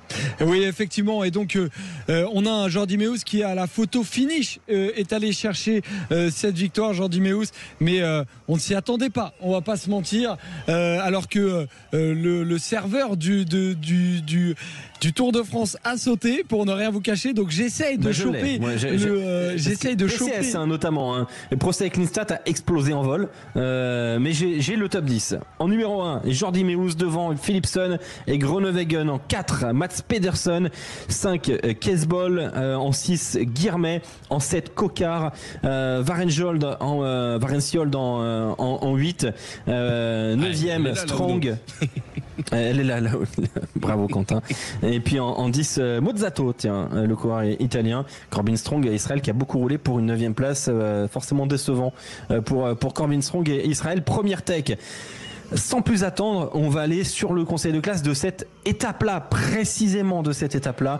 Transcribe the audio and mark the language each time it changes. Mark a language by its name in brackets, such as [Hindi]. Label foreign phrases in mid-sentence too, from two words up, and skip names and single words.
[French] Oui, effectivement, et donc on a un Jordi Meeus qui à la photo finish est allé chercher cette victoire, Jordi Meeus, mais on ne s'y attendait pas, on va pas se mentir, alors que le serveur du Tour de France a sauté, pour ne rien vous cacher, donc j'essaye de choper PCS notamment, le Pro Cycling Stat a explosé en vol, mais j'ai le top 10. En numéro 1, Jordi Meeus devant Philipsen et Groenewegen. En 4, Mats Pedersen. 5, Kesbol. En 6, Guirmet. En 7, Kokar. Varenskjold en 8. 9e, Strong. Elle est là. Bravo Quentin. Et puis en 10, Mozzato, tiens, le coureur italien. Corbin Strong et Israël qui a beaucoup roulé pour une 9e place, forcément décevant pour Corbin Strong et Israël. Première tech. Sans plus attendre, on va aller sur le conseil de classe de cette étape-là, précisément de cette étape-là.